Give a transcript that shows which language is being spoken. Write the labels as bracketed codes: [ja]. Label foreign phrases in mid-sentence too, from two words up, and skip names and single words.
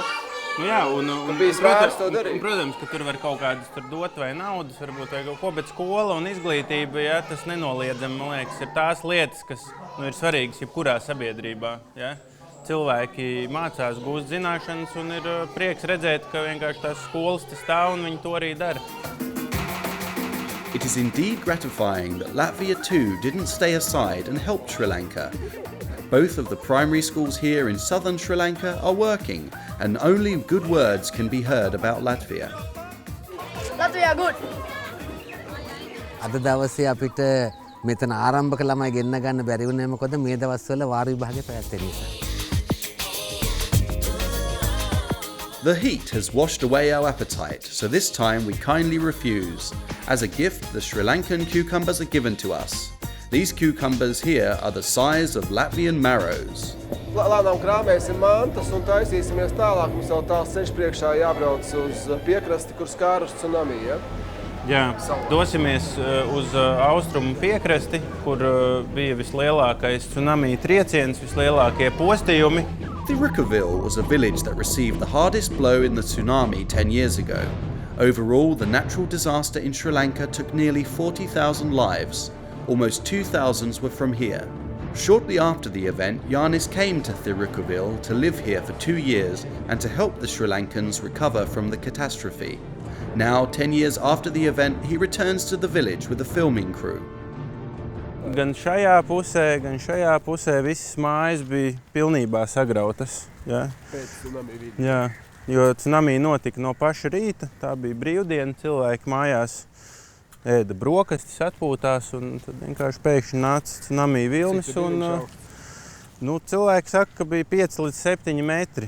[lv] Nu jā, un protams, ka tur var kaut kādas dot vai naudas, varbūt vai kaut ko, bet skola un izglītība, ja, tas nenoliedzami, man liekas, ir tās lietas, kas ir svarīgas jebkurā sabiedrībā, ja. Cilvēki mācās, gūst zināšanas un ir prieks redzēt, ka vienkārši tās skolas te stāv un viņi to arī dara. [en] It is indeed gratifying that Latvia too didn't stay aside and helped Sri Lanka. Both of the primary schools here in southern Sri Lanka are working, and only good words can be heard about Latvia. Latvia good! [si] අද දවසේ අපිට මෙතන ආරම්භක ළමයි ගෙන්න ගන්න බැරි වුණේ මොකද මේ දවස්වල වාර විභාගේ පැවැත්වෙන නිසා. [en] The heat has washed away our appetite, so this time we kindly refuse. As a gift, the Sri Lankan cucumbers are given to us. These cucumbers here are the size of Latvian marrows. [lv] Lēnām krāmēsim mantas un taisīsimies tālāk. Mums vēl tāls ceļš priekšā jābrauc uz piekrasti, kur skārus tsunami, ja? Jā, dosimies uz austrumu piekrasti, kur bija vislielākais tsunami trieciens, vislielākie postījumi. Thirukkovil was a village that received the hardest blow in the tsunami 10 years ago. Overall, the natural disaster in Sri Lanka took nearly 40,000 lives. Almost 2,000 were from here. Shortly after the event, Jānis came to Thirukkovil to live here for 2 years and to help the Sri Lankans recover from the catastrophe. Now, 10 years after the event, he returns to the village with a filming crew. Gan šajā pusē visas mājas bija pilnībā sagrautas. Ja? Pēc tsunami vidi. Jā, jo tsunami notika no paša rīta, tā bija brīvdiena, cilvēki mājās ēda brokastis, atpūtās un tad vienkārši pēkšņi nāca tsunami vilnis un cilvēki saka, ka bija 5 līdz 7 metri.